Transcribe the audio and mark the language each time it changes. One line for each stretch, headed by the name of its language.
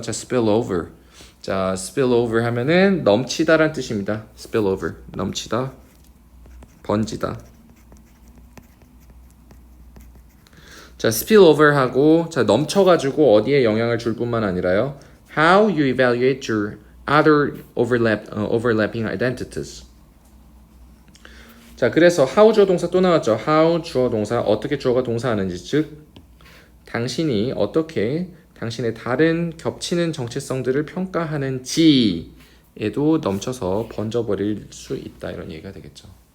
English: 자, spill over.
Korean: 자, spill over 하면은 넘치다란 뜻입니다. spill over 넘치다, 번지다. 자, spill over 하고 자, 넘쳐가지고 어디에 영향을 줄 뿐만 아니라요.
English: How you evaluate your other overlapping identities.
Korean: 자, 그래서 how 주어 동사 또 나왔죠. how 주어 동사 어떻게 주어가 동사하는지 즉 당신이 어떻게 당신의 다른 겹치는 정체성들을 평가하는지에도 넘쳐서 번져버릴 수 있다 이런 얘기가 되겠죠.